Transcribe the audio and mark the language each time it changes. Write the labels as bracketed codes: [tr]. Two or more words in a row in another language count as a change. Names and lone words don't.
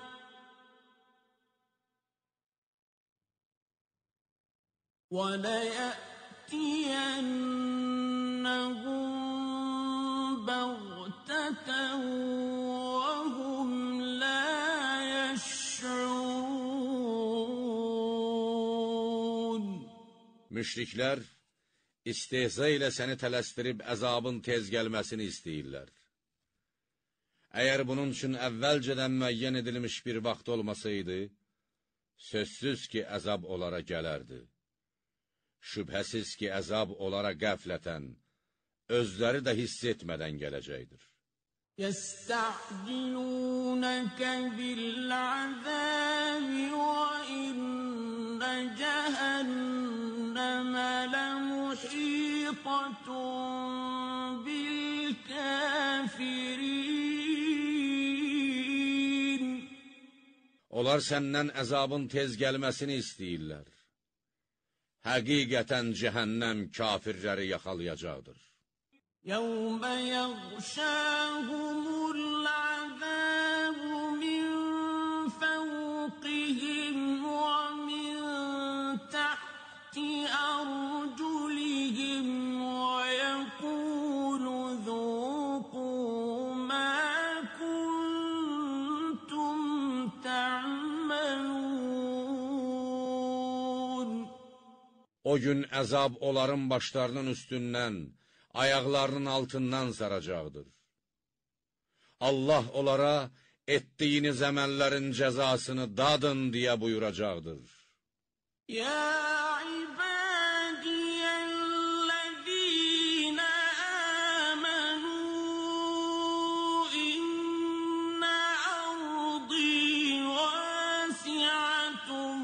[ar] وَلَيَأْتِيَنَّهُم بَغْتَةً وَهُمْ لَا يَشْعُرُونَ. [az] Müşriklər istehza ilə səni tələsdirib əzabın tez gəlməsini istəyirlər. Əgər bunun üçün əvvəlcədən müəyyən edilmiş bir vaxt olmasaydı, sözsüz ki, əzab onlara gələrdi. Şübhəsiz ki, əzab onlara qəflətən, özləri də hiss etmədən gələcəkdir. [ar] يَسْتَعْجِلُونَكَ بِالْعَذَابِ وَإِنَّ جَهَنَّمَ لَمُحِيطَةٌ بِالْكَافِرِينَ. [az] Onlar səndən əzabın tez gəlməsini istəyirlər. Həqiqətən cəhənnəm kafirləri yaxalayacaqdır. [ar] يَوْمَ يَغْشَاهُمُ الْعَذَابُ مِنْ فَوْقِهِمْ وَمِنْ تَحْتِ أَرْجُلِهِمْ وَيَقُولُ ذُوقُوا مَا كُنْتُمْ تَعْمَلُونَ. [az] O gün əzab onların başlarının üstündən, ayaqlarının altından saracaqdır. Allah onlara etdiyiniz əməllərin cəzasını dadın deyə buyuracaqdır. [ar] يا عبادي الذين آمنوا إن أرضي واسعة